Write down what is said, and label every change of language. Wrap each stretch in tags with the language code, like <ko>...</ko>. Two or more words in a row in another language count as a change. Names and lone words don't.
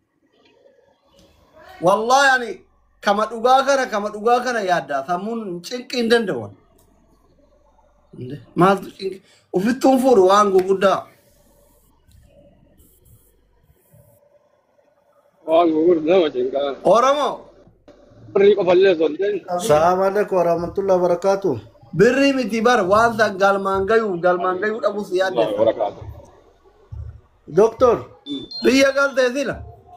<om>Wallahi ani kama dhugaa kana yaadda sammuun cinqii hin danda'an. Maaltu cinqii ofittuun fuudhu waan guguddaa. Waan guguddaa nama cinqaa. Oromoo birrii qofallee osoo hin ta'in</om> <ar>السلام عليكم ورحمة الله وبركاته.</ar> <om>Birrii miti bar waan san galmaan gayuu dhabus yaaddessa. waraqaatu. Doctor, Biyya galtee sila.</om>